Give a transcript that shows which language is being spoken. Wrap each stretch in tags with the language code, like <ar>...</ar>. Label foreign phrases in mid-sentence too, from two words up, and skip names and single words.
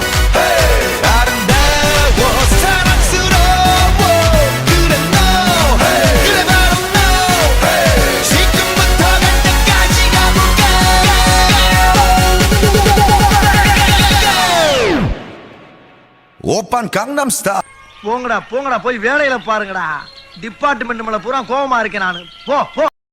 <ko>아름다워 사랑스러워 그래 너, 그래 바로 너. 지금부터 갈 때까지 가볼까. 오빤 강남스타일.</ko> <ta>போங்கடா போங்கடா, போய் வேலையில பாருங்கடா. டிபார்ட்மெண்ட் மேல பூரா கோவமா இருக்கேன் நானு. போ போ.</ta>